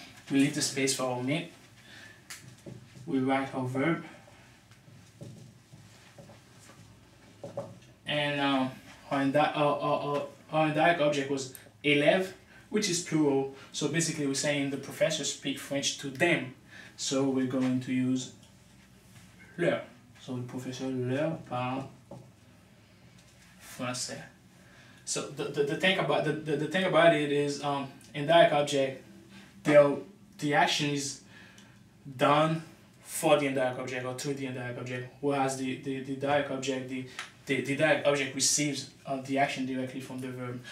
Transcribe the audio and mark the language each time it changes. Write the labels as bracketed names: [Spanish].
[English] We leave the space for our meat. We write our verb, and our indirect object was élève, which is plural. So basically we're saying the professor speaks French to them. So we're going to use leur. [French] So le professeur leur parle français. [English] So the thing about it is indirect object, the action is done for the indirect object or to the indirect object, whereas the direct object direct object receives the action directly from the verb.